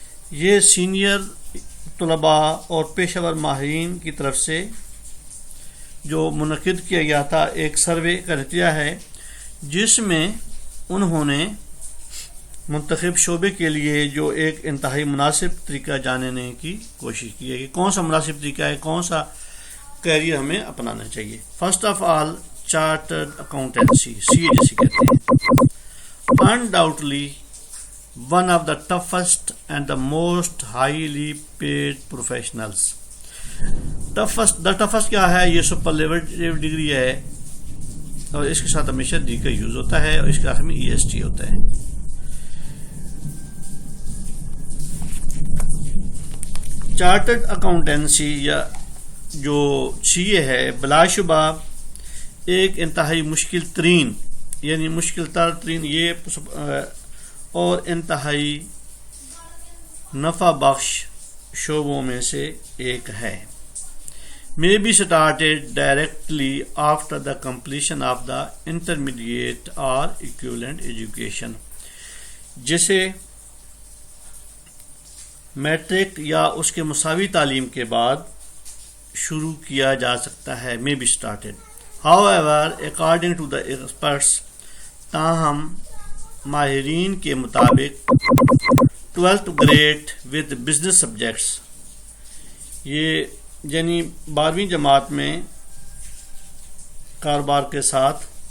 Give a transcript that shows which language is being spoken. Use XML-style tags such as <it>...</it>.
<ur>یہ سینئر طلباء اور پیشہ ور ماہرین کی طرف سے جو منعقد کیا گیا تھا ایک سروے کا نتیجہ ہے جس میں انہوں نے منتخب شعبے کے لیے جو ایک انتہائی مناسب طریقہ جاننے کی کوشش کی ہے کہ کون سا مناسب طریقہ ہے, کون سا کیریئر ہمیں اپنانا چاہیے. First of all chartered accountancy سی اے جیسے کہتے ہیں.</ur> <en>Undoubtedly one of the toughest and the most highly paid professionals. the toughest</en> <ur>کیا ہے؟ یہ سپرلیٹیو ڈگری ہے اور اس کے ساتھ ہمیشہ دی کا یوز ہوتا ہے اور اس کے آخر میں EST ہوتا ہے. چارٹرڈ اکاؤنٹنسی یا جو CA ہے بلا شبہ ایک انتہائی مشکل ترین یعنی مشکل تر ترین یہ اور انتہائی نفع بخش شعبوں میں سے ایک ہے.</ur> <en>may be started directly after the completion of the intermediate or equivalent education.</en> <ur>جسے میٹرک یا اس کے مساوی تعلیم کے بعد شروع کیا جا سکتا ہے.</ur> <en>may be started. however, according to the experts,</en> <ur>تاہم ماہرین کے مطابق</ur> <en>12th grade with business subjects</en> <ur>یہ یعنی 12ویں جماعت میں کاروبار کے ساتھ</ur>